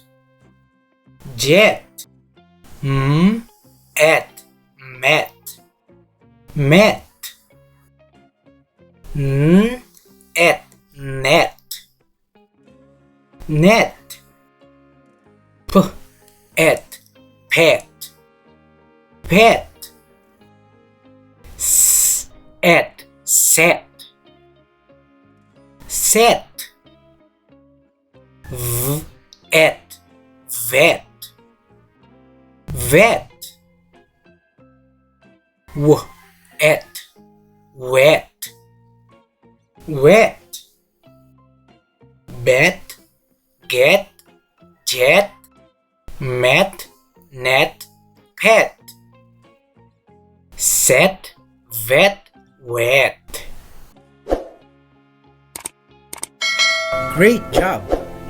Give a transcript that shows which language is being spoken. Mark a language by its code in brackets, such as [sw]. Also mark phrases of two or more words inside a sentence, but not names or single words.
[en] jet, et, met, met, et, net, net, p, et, pet, pet, s, et, set, set, v, et, vet, vet, w, et, wet, wet, bet, get, jet, met, net, pet, set, vet, wet. Great job!